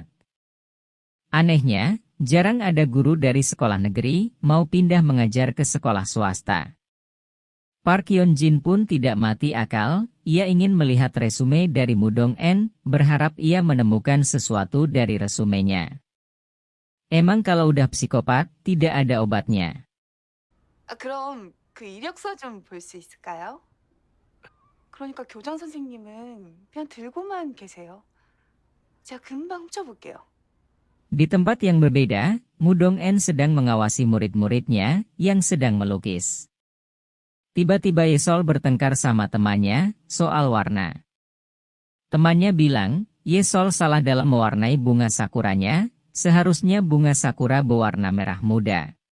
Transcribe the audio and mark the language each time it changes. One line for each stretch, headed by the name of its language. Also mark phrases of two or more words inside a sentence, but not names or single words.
Indonesian: Anehnya, jarang ada guru dari sekolah negeri mau pindah mengajar ke sekolah swasta. Park Hyun-jin pun tidak mati akal, ia ingin melihat resume dari Mudong-en, berharap ia menemukan sesuatu dari resumenya. Emang kalau udah psikopat, tidak ada obatnya.
Korean: 그럼 그 이력서 좀 볼 수 있을까요? 그러니까 교장 선생님은 그냥 들고만 계세요. 제가 금방 훔쳐볼게요.
Indonesian: Di tempat yang berbeda, Mudong-en sedang mengawasi murid-muridnya yang sedang melukis. Tiba-tiba Yesol bertengkar sama temannya soal warna. Temannya bilang, Yesol salah dalam mewarnai bunga sakuranya, seharusnya bunga sakura berwarna merah muda.